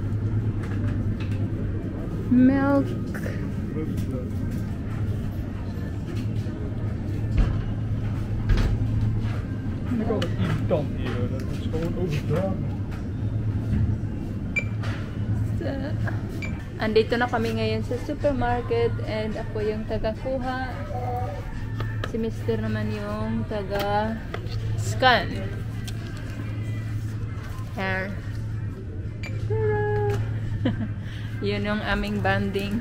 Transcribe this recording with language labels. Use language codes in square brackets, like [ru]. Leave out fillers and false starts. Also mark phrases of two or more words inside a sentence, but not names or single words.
[en] Milk. [nl] Ik had het irritant hier, dat is gewoon overdragen. [tl] Andito na kami ngayon sa supermarket and ako yung taga-kuha. Si Mr. naman yung taga-scan. Here. Yun yung aming banding.